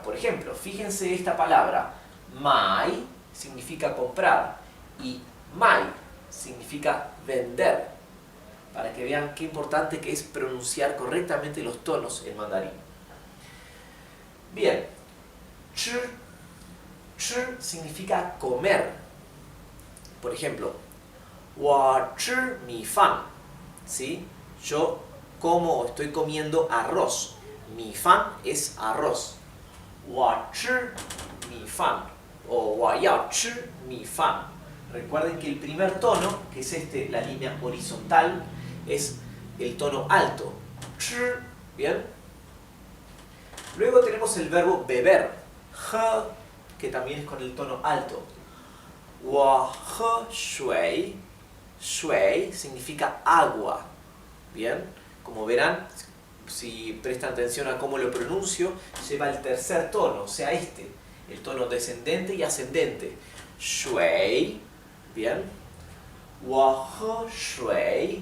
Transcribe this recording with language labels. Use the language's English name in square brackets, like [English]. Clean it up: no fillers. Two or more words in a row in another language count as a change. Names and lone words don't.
[Spanish] Por ejemplo, fíjense esta palabra, mai significa comprar y mai significa vender. Para que vean qué importante que es pronunciar correctamente los tonos en mandarín. Bien, chi significa comer. Por ejemplo, [Chinese] 我吃米饭, [Spanish] ¿sí? Yo como o estoy comiendo arroz. [Chinese] 米饭 [Spanish] es arroz. [Chinese] 我吃米饭 o 我要吃米饭. [Spanish] Recuerden que el primer tono, que es la línea horizontal, es el tono alto. ¿Bien? Luego tenemos el verbo beber. Que también es con el tono alto. [Chinese] 我喝水. [Spanish] Shui significa agua. Bien, como verán, si prestan atención a cómo lo pronuncio, lleva el tercer tono, o sea el tono descendente y ascendente. Shui. Bien. [Chinese] 我喝水.